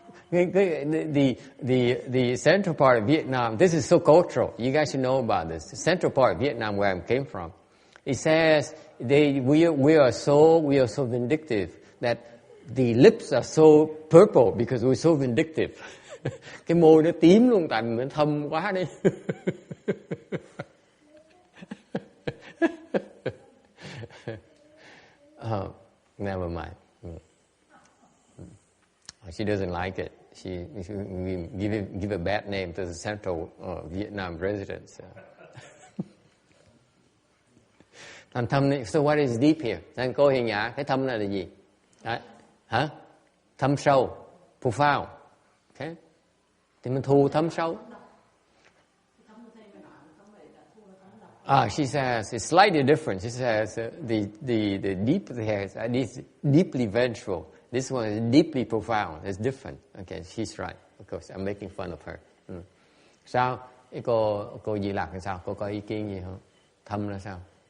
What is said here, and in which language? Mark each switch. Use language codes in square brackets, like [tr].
[en] The central part of Vietnam, this is so cultural. You guys should know about this. The central part of Vietnam, where I came from, it says we are so vindictive that the lips are so purple because we're so vindictive. [vi] Cái môi nó tím luôn, tại mình thâm quá đi. [en] Never mind. She doesn't like it. She give a bad name to the central Vietnam residents. [vi] Thành thâm này, [en] so what is deep here? [vi] Nên cô Hiền Nhã, cái thâm này là gì? Đấy. Hả? Thâm sâu, profound. Okay. Thì mình thu thâm sâu. [en] She says it's slightly different. She says the deep here is deeply vengeful. This one is deeply profound. It's different. Okay, she's right. Of course, I'm making fun of her. [vi] Sao? Cái cô Di Lạc thì sao? Cô có ý kiến gì không? Thâm là sao?